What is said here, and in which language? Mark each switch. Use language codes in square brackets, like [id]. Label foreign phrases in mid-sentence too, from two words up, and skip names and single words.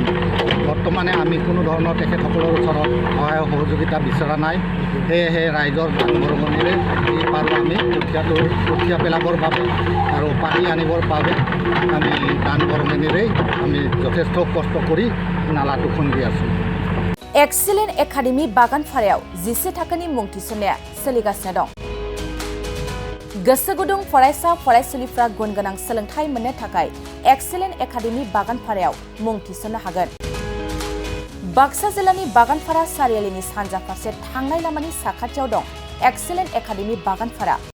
[as] বৰ্তমানে আমি কোনো ধৰণৰ তেখেতসকলৰ ওচৰত সহায় সহযোগিতা বিচৰা নাই, সেয়েহে ৰাইজৰ দান বৰঙণিৰে যি পাৰোঁ আমি কঠীয়া পেলাবৰ বাবে আৰু পানী আনিবৰ বাবে আমি দান বৰঙণিৰে আমি যথেষ্ট কষ্ট কৰি নালাটো খুন্দি আছোঁ। [brx] एक्सिलेन्ट एकाडेमि बागानफारायाव 10 थाखोनि मुं थिसननाया सोलिगासिनो दं। गोसो गुदुं फरायसा फरायसुलिफ्रा गुन गोनां सोलोंथाइ मोननो थाखाय एक्सिलेन्ट एकाडेमि बागानफारायाव मुं थिसननो हागोन। बाक्सा जिल्लानि बागानफारा सारियालिनि सानजा फारसे थांनाय लामानि साखाथियाव दं एक्सिलेन्ट एकाडेमि बागानफारा।